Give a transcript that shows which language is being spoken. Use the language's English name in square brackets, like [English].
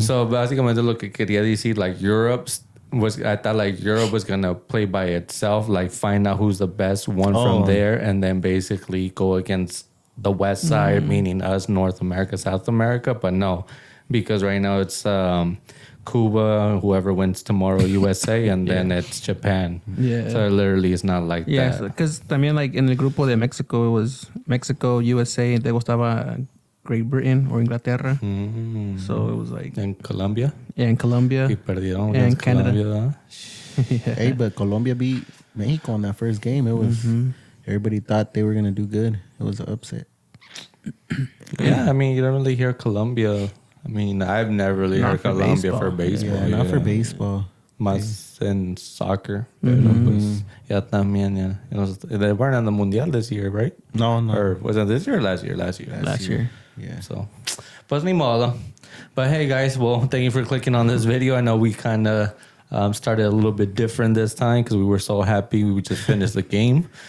[English] So [Spanish] básicamente lo que quería decir, [English] like I thought like Europe was gonna play by itself, like find out who's the best one from there, and then basically go against the West side, meaning us, North America, South America. But no, because right now it's Cuba, whoever wins tomorrow, USA, and then it's Japan. Yeah. So literally, it's not like that. Yeah, because también like in the grupo de Mexico, it was Mexico, USA, and [Spanish] luego estaba [English] Great Britain or Inglaterra. Mm-hmm. So it was like... And Colombia? Yeah, in Colombia. [Spanish] Y perdieron [English] and Canada. Colombia, yeah. Hey, but Colombia beat Mexico in that first game. It was... Everybody thought they were going to do good. It was an upset. Yeah, I mean, you don't really hear Colombia. I mean, I've never really heard Colombia for baseball. Yeah, not for baseball. [Spanish] Más en soccer. Pero pues, ya también, [English] yeah. They weren't on the Mundial this year, right? No. Or was it this year or last year? Last year. Yeah. [Spanish] So, pues ni modo. [English] But hey, guys, well, thank you for clicking on this video. I know we kind of started a little bit different this time because we were so happy we just finished the game.